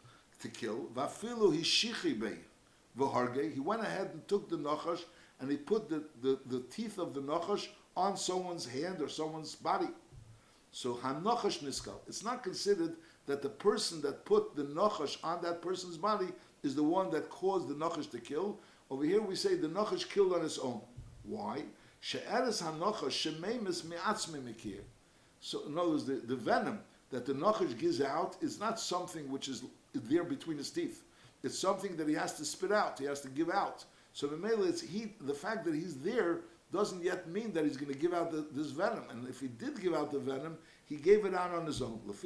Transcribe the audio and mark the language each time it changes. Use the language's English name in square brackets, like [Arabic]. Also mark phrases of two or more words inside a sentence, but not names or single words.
[Hebrew] ואפילו השיך בו והרג. [English] He went ahead and took the nachash and he put the teeth of the nachash on someone's hand or someone's body. [Hebrew] So הנחש נסקל. [English] It's not considered that the person that put the nachash on that person's body is the one that caused the nachash to kill. Over here we say the nachash killed on his own. Why? [Hebrew] שארס הנחש שממית מעצמו מקיא. [English] So in other words, the venom that the nachash gives out is not something which is there between his teeth. It's something that he has to spit out. He has to give out. So the fact that he's there doesn't yet mean that he's going to give out this venom. And if he did give out the venom, he gave it out on his own.